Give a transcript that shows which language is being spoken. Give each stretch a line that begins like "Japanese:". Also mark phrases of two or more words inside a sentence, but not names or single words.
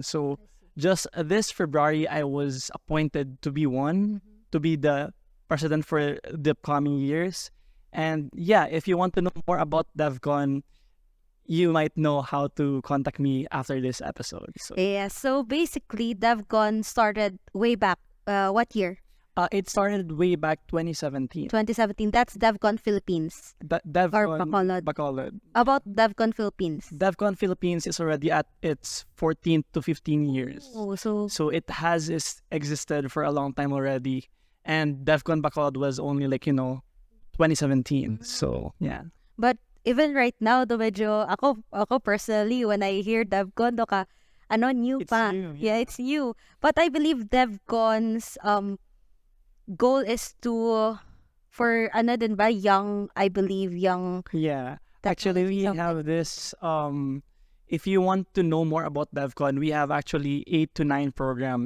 English: So just this February, I was appointed to be to be the president for the coming years. And yeah, if you want to know more about DevCon, you might know how to contact me after this episode. So basically, DevCon started way back, what year? It started way back 2017. 2017. That's DevCon Philippines. DevCon or Bacolod. Bacolod. About DevCon Philippines. DevCon Philippines is already at its 14 to 15 years. Oh, so it has existed for a long time already. And DevCon Bacolod was only 2017. So yeah. But even right now,
Filipino: medyo ako
English: personally, when I hear DevCon, new pa. New, yeah, it's new. But I believe DevCon's goal is for young. Yeah, actually we have this if you want to know more about DevCon, we have actually 8 to 9 programs.